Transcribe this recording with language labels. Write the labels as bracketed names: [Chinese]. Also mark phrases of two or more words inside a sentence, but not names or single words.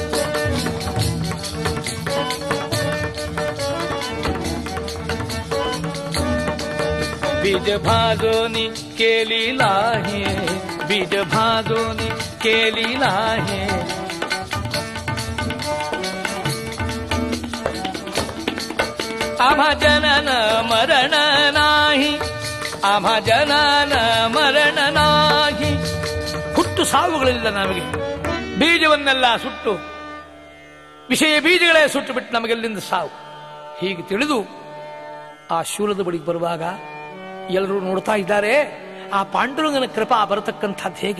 [Marathi] बीज भाजोनी केली लाहे, बीज भाजोनी केली लाहे. आम्हा जनन मरण नाही, आम्हा जनन मरण नाही. [Kannada] ಹುಟ್ಟು ಸಾವುಗಳಿಲ್ಲ ನಮಗೆ, ಬೀಜವನ್ನೆಲ್ಲ ಸುಟ್ಟು ವಿಷಯ ಬೀಜಗಳೇ ಸುಟ್ಟು ಬಿಟ್ಟು ನಮಗೆಲ್ಲಿಂದ ಸಾವು. ಹೀಗೆ ತಿಳಿದು ಆ ಶೂಲದ ಬಳಿಗೆ ಬರುವಾಗ ಎಲ್ಲರೂ ನೋಡ್ತಾ ಇದ್ದಾರೆ ಆ ಪಾಂಡುರಂಗನ ಕೃಪಾ ಬರತಕ್ಕಂಥದ್ದು ಹೇಗೆ.